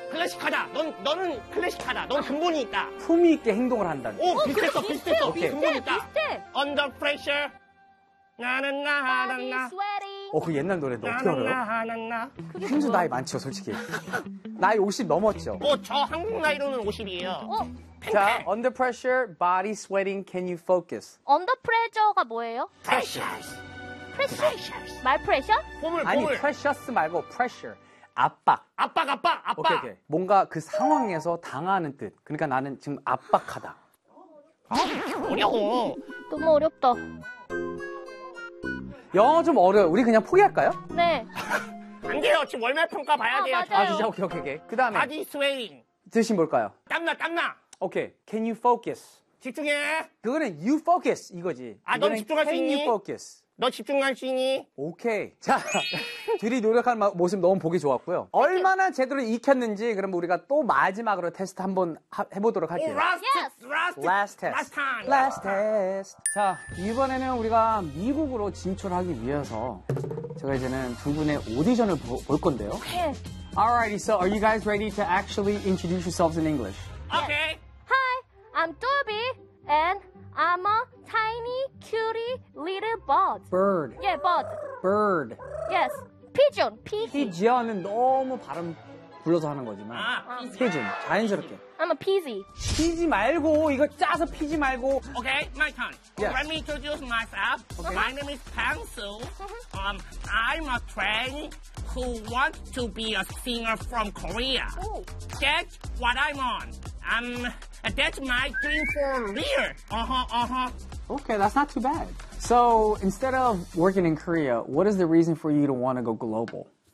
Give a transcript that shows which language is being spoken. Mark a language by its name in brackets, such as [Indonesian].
[Korean] 클래식하다. 너는 클래식하다. 넌 근본이 있다. 품위 있게 행동을 한다. 오, 비슷했어. 비슷했어. 오케이. 근본이 있다. 비슷해. [English] Under pressure. [Korean] 나는 나. [English] Sweating. [Korean] 그 옛날 노래도 어떻게 알아요? 나. 형수 나이 많죠, 솔직히. 나이 50 넘었죠. 저 한국 나이로는 50이에요. [English] 자, under pressure, body sweating, can you focus? Under pressure [Korean] 가 뭐예요? [English] Pressures. [Korean] Precious. 말 프레셔? 몸을. 아니, 프레셔스 말고 프레셔. 압박. 압박. 오케이, 오케이. 뭔가 그 상황에서 당하는 뜻. 그러니까 나는 지금 압박하다. 어려워. 너무 어렵다. 영어 좀 어려워. 우리 그냥 포기할까요? 네. 안 돼요. 지금 월말평가 봐야 돼요. 맞아요. 아, 진짜? 오케이, 오케이. 그 다음에. [English] Body swaying. [Korean] 뜻이 뭘까요? 땀나. [English] 오케이. Can you focus? [Korean] 집중해. 그거는 [English] you focus [Korean] 이거지. 아, 넌 집중할 수 있니? [English] Can you focus? [Korean] 너 집중할 수 있니? 오케이. 자, 둘이 노력하는 모습 너무 보기 좋았고요. 얼마나 제대로 익혔는지 그럼 우리가 또 마지막으로 테스트 한번 해보도록 할게요. [English] Last test. [Korean] 자, 이번에는 우리가 미국으로 진출하기 위해서 제가 이제는 두 분의 오디션을 볼 건데요. [English] Okay. Alrighty, so are you guys ready to actually introduce yourselves in English? Okay. Hi, I'm Toby and I'm a tiny, cutie, little bird. Bird. Yeah, bird. Bird. Yes. Pigeon. Pigeon. [Korean] Pigeon은 너무 발음 불러서 하는 거지만. 아, pigeon. 자연스럽게. [English] I'm a peasy. [Korean] 피지 말고, 이거 짜서 피지 말고. [English] Okay, my turn. Yes. Let me introduce myself. Okay. My name is Pang Su. I'm a tiny who wants to be a singer from Korea. Ooh. That's what I'm on. That's my dream for real. Okay, that's not too bad. So instead of working in Korea, what is the reason for you to want to go global?